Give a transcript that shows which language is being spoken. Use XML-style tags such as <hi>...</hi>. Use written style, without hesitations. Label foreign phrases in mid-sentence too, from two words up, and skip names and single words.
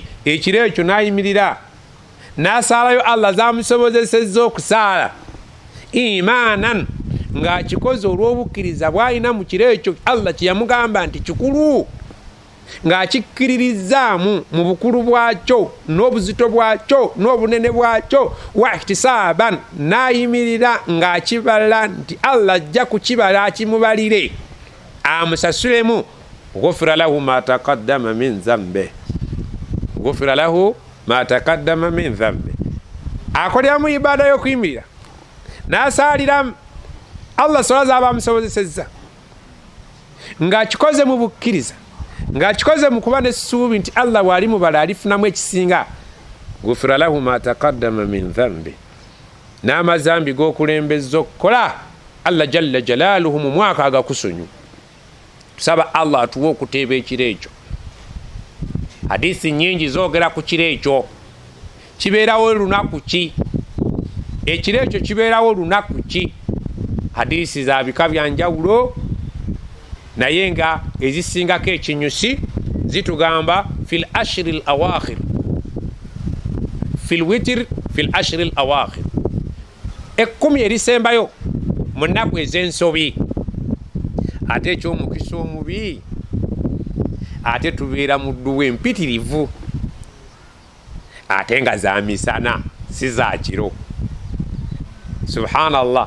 <lg>ekiro ekyo nayimirira nasaalayo Allah zamusobozesezza okusaala imanan ng'akikoze olw'obukkiriza bw'alina mu kiro ekyo Allah kyeyamugamba nti kikulu, ng'akikkiririzaamu mu bukulu bwakyo n'obuzito bwakyo n'obunene bwakyo,</lg> <ar>واحتسابا</ar> <lg>n'ayimirira ng'akibala nti Allah ajja kukibala akimubalire amusasulemu.</lg> <ar>غفر له ما تقدم من ذنبه، غفر له ما تقدم من ذنبه.</ar> <lg>Akoleramu ibada y'okuyimirira n'asaaliramu Allah swala z'aba amusobozesezza ng'akikoze mu bukkiriza, ng'akikoze mu kuba n'essuubi nti Allah bw'ali mubala alifunamu ekisinga.</lg> <ar>غفر له ما تقدم من ذنبه,</ar> <lg>n'amazambi g'okulembezza okukola Allah</lg> <ar>جل جلاله</ar> <lg>mu mwaka agakusonyu. Tusaba Allah atuwe okuteeba ekiro ekyo. Hadisi nyingi zoogera ku kiro ekyo. Kibeerawo lunaku ki? Ekiro ekyo kibeerawo lunaku ki? Hadisi za bika bya njawulo naye nga ezisingako ekinyusi zitugamba</lg> <ar>في العشر الأواخر في الوتر في العشر الأواخر,</ar> <lg>fil witr fil ashri al awakhir, 10 erisembayo mu nnaku ez'ensobi. Ate ekyomukisa omubi ate tubeera mu dduwa empitirivu ate nga za misana si za kiro. Subhanallah.</lg>